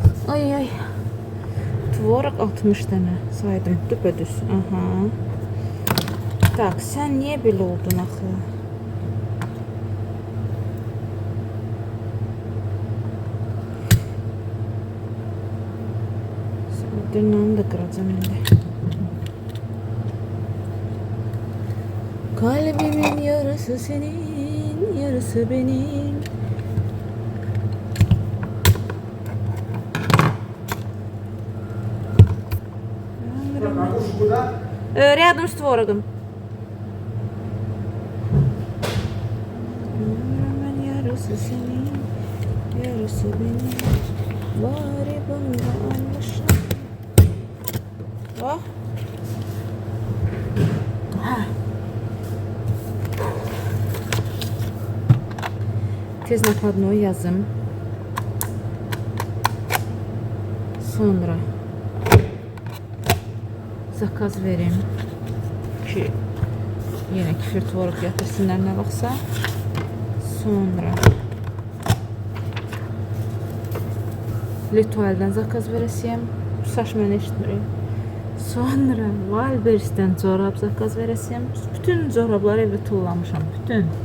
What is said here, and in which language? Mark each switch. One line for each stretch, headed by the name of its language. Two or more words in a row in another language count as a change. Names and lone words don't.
Azerbaijani: Ay ay. Tvorog 60 dənə saydım. Düpedüz. Aha. Tak, sən niyə belə oldun axı? Sən dırnağını da qıracam indi.
Turkish: Kalbimin yarısı senin, yarısı benim.
Russian: Рядом с творогом.
Turkish: Yarısı senin, yarısı benim. Bari bana anlaşın. Bak.
Azerbaijani: Tez nakladını yazım.
Turkish: Sonra zakaz vereyim ki yine küfür tvorog yatırsınlar
Azerbaijani: ne vaxtsa. Sonra Litual'dan zakaz verəsiyəm. Saç mən eşitmirik. Sonra Valbers'dən corab zakaz verəsiyəm. Bütün corabları evdə tullamışam. Bütün.